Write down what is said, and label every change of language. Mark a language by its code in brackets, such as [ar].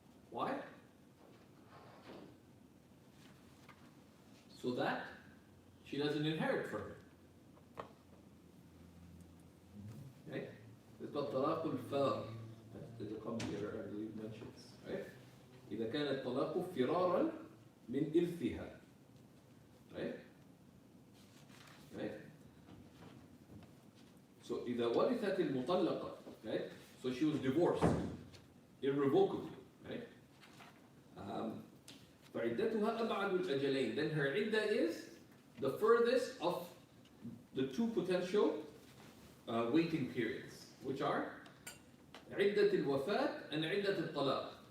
[en] Why? So that she doesn't inherit from him. Okay? It's called طلاق الفار. That's the commentator I believe mentions. Right? [ar] إذا كان الطلاق فرارا من إرثها. [en] Right? Right? [ar] So إذا ورثت المطلقة. [en] Right? So she was divorced irrevocably. Right? [ar] فعدتها أبعد الأجلين. [en] Then her idda is the furthest of the 2 potential waiting periods, which are عدة الوفاة and عدة الطلاق.